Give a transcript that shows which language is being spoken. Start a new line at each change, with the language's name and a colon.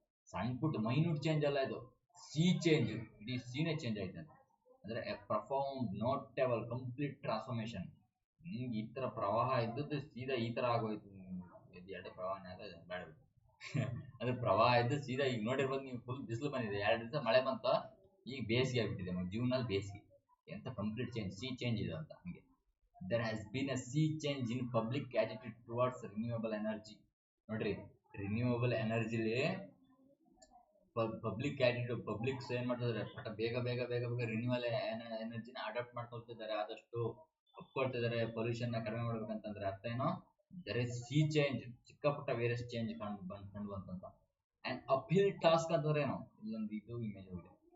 Kannada: ಸಣ್ಣ ಪುಟ್ಟ minute change ಅಲ್ಲ ಇದು, ಸಿ ಚೇಂಜ್. ಇಡೀ ಸೀನೇ ಚೇಂಜ್ ಆಯ್ತು ಅಂತ ಅಂದ್ರೆ
English: A profound notable complete transformation.
Kannada: ಈ ತರ ಪ್ರವಾಹ ಇದ್ದದ್ದು ಸೀದಾ ಈ ತರ ಆಗೋಯ್ತು. ಎರಡು ಪ್ರವಾಹನೇ ಅದ ಬೇಡ ಅದ್ರ ಪ್ರವಾಹ ಇದ್ದು ಸೀದಾ ಈಗ ನೋಡಿರ್ಬೋದು ನೀವು, ಫುಲ್ ಬಿಸಿಲು ಬಂದಿದೆ, 2 ದಿವಸ ಮಳೆ ಬಂತ, ಈಗ ಬೇಸಿಗೆ ಆಗ್ಬಿಟ್ಟಿದೆ. ಜೂನಲ್ಲಿ ಬೇಸಿಗೆ ಎಂತ ಕಂಪ್ಲೀಟ್ ಚೇಂಜ್, ಸಿ ಚೇಂಜ್ ಇದೆ ಅಂತ. ಹಂಗೆ
English: there has been a sea change in public attitude towards renewable energy.
Kannada: ನೋಡ್ರಿ, ರಿನ್ಯೂವಬಲ್ ಎನರ್ಜಿಲಿ ಪಬ್ಲಿಕ್ attitude, ಪಬ್ಲಿಕ್ಸ್ ಏನ್ ಮಾಡ್ತಿದ್ದಾರೆ, ಬೇಗ ಬೇಗ ಬೇಗ ಬೇಗ ರಿನ್ಯೂವಲ್ ಎನರ್ಜಿನ ಅಡಾಪ್ಟ್ ಮಾಡ್ಕೊಳ್ತಿದ್ದಾರೆ, ಆದಷ್ಟು ಒಪ್ಕೊಳ್ತಿದ್ದಾರೆ. ಪೊಲ್ಯೂಷನ್ ನ ಕಡಿಮೆ ಮಾಡ್ಬೇಕಂತಂದ್ರೆ ಅರ್ಥ ಏನೋ,
English: There is sea change.
Kannada: ಸಿಕ್ಕಾಪಟ್ಟ various change ಕಂಡು ಬಂತಂತ.
English: and uphill task
Kannada: ಅಂತಂದ್ರೆ ಏನೋ, ಇಲ್ಲೊಂದು ಇದು ಇಮೇಜ್ ಹೋಗಿದೆ.